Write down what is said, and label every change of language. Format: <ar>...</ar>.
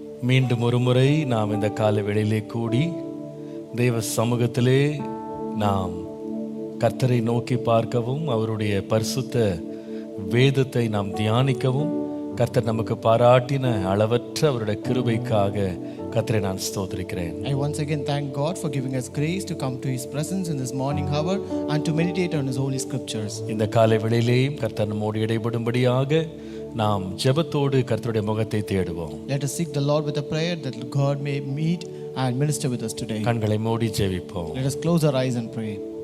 <ta>மீண்டும் ஒரு முறை நாம் இந்த காலை வேளையிலே கூடி தேவ சமூகத்திலே நாம் கர்த்தரை நோக்கி பார்க்கவும் அவருடைய பரிசுத்த வேதத்தை நாம் தியானிக்கவும் கர்த்தர் நமக்கு பாராட்டின அளவற்ற அவருடைய கிருபைக்காக கர்த்தரை நான் ஸ்தோத்திரிக்கிறேன்.</ta> <en>I once again thank God for giving us grace to come to His presence in this morning hour and to meditate on His holy scriptures.</en> <ta>இந்த காலை வேளையிலேயும் கர்த்தர் நம்மோடு இடைபடும்படியாக நாம் ஜெபத்தோடு கர்த்தருடைய முகத்தை தேடுவோம்.</ta> <en>Let us seek the Lord with a prayer that God may meet and minister with us today.</en> <ta>கண்களை மூடி ஜெபிப்போம்.</ta> <en>Let us close our eyes and pray.</en>